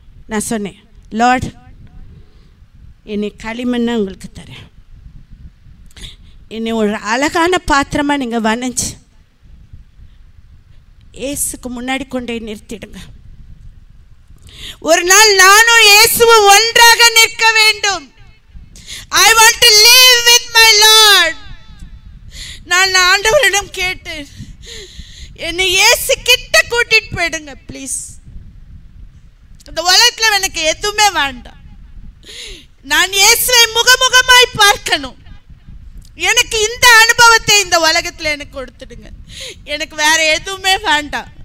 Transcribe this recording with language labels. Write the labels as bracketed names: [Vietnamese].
[Tamil] நான் சொன்னேன், லார்ட் என்னை களிமண்ணை உங்களுக்கு தரேன். என்னை ஒரு அழகான பாத்திரமாக நீங்கள் வணைஞ்சு இயேசுக்கு முன்னாடி கொண்டே நிறுத்திடுங்க. ஒரு நாள் நானும் இயேசுவும் ஒன்றாக நிற்க வேண்டும். [English] I want to live with my Lord. [Tamil] நான் ஆண்டவரிடம் கேட்டேன், என்னை இயேசு கிட்ட கூட்டிட்டு போயிடுங்க ப்ளீஸ். இந்த உலகத்தில் எனக்கு எதுவுமே வேண்டாம். நான் இயேசுவை முகமுகமாய் பார்க்கணும். எனக்கு இந்த அனுபவத்தை இந்த உலகத்தில் எனக்கு கொடுத்துடுங்க. எனக்கு வேற எதுவுமே வேண்டாம்.